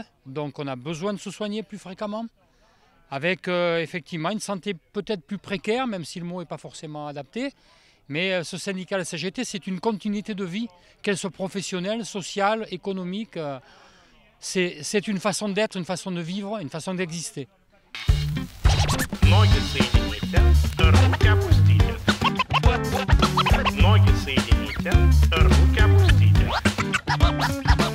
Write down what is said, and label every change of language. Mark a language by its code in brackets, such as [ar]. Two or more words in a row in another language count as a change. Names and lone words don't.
[fr] Donc on a besoin de se soigner plus fréquemment. Avec effectivement une santé peut-être plus précaire, même si le mot n'est pas forcément adapté. Mais ce syndicat, la CGT, c'est une continuité de vie, qu'elle soit professionnelle, sociale, économique. C'est une façon d'être, une façon de vivre, une façon d'exister. [ru] Ноги соедините, руки опустите. Ноги соедините, руки опустите.